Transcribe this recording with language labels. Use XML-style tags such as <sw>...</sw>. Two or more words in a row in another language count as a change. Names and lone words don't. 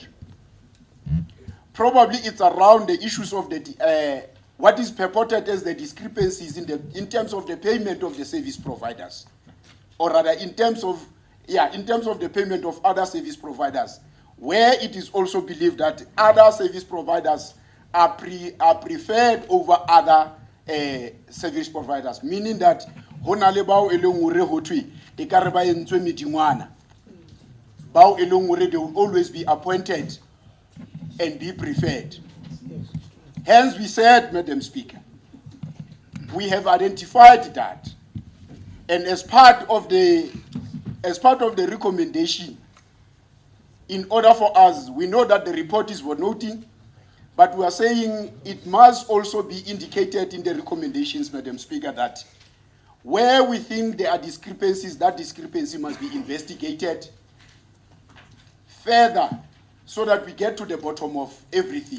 <en>Probably it's around the issues of the what is purported as the discrepancies in terms of the payment of the service providers, or rather in terms of the payment of other service providers, where it is also believed that other service providers are preferred over other service providers, meaning that</en> <st>hona le bao e leng hore ho thwe e ka re ba entswe medingwana, bao e leng hore</st> <en>they will always be appointed and be preferred. Hence we said, Madam Speaker, we have identified that, and as part of the recommendation, in order for us, we know that the report is for noting, but we are saying it must also be indicated in the recommendations, Madam Speaker, that where we think there are discrepancies, that discrepancy must be investigated further so that we get to the bottom of everything.</en>